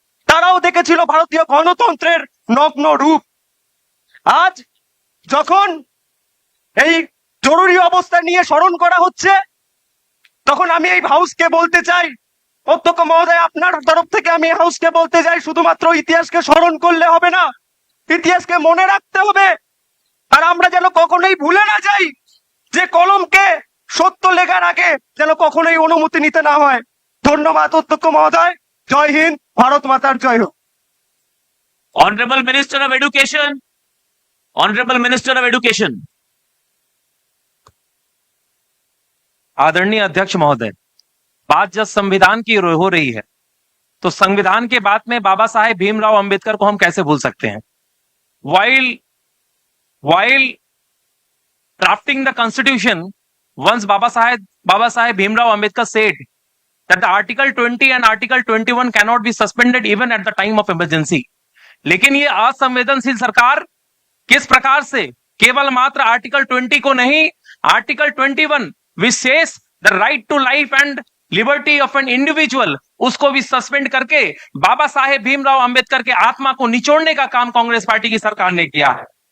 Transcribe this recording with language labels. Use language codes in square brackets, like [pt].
[bn] তারাও দেখেছিল ভারতীয় গণতন্ত্রের নগ্ন রূপ। আজ যখন এই জরুরি অবস্থা নিয়ে স্মরণ করা হচ্ছে, তখন আমি এই হাউসকে বলতে চাই, অধ্যক্ষ মহোদয় আপনার তরফ থেকে আমি এই হাউসকে বলতে চাই, শুধুমাত্র ইতিহাসকে স্মরণ করলে হবে না, ইতিহাসকে মনে রাখতে হবে। আর আমরা যেন কখনোই ভুলে না যাই যে কলমকে সত্য লেখার আগে যেন কখনোই অনুমতি নিতে না হয়। ধন্যবাদ অধ্যক্ষ মহোদয়। জয় হিন্দ, ভারত মাতার জয় হোক। [en] Honorable Minister of Education. Honorable Minister of Education. [hi] आदरणीय अध्यक्ष महोदय, बात जब संविधान की हो रही है तो संविधान के बाद में बाबा साहेब भीमराव अंबेडकर को हम कैसे भूल सकते हैं। [en] while drafting the constitution, once Baba Saheb Bhimrao Ambedkar said that the Article 20 and Article 21 cannot be suspended even at the time of emergency. [hi] लेकिन ये असंवेदनशील सरकार किस प्रकार से केवल मात्र आर्टिकल 20 को नहीं, article 21 wishes [en] the right to life and liberty of an individual, [hi] उसको भी सस्पेंड करके बाबा साहेब भीमराव अंबेडकर के आत्मा को निचोड़ने का काम कांग्रेस पार्टी की सरकार ने किया है।